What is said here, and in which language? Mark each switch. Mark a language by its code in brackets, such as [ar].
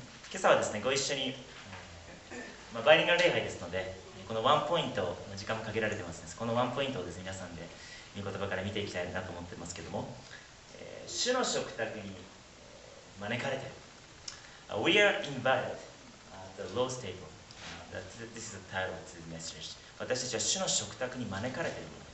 [ja] 今朝はですね、ご一緒に、バイリンガル礼拝ですので、このワンポイント、時間も限られてますね。このワンポイントをですね、皆さんで御言葉から見ていきたいなと思ってますけども、主の食卓に招かれて、 [en] We are invited at the Lord's table. This is the title of the message. [ja] 私たちは主の食卓に招かれている。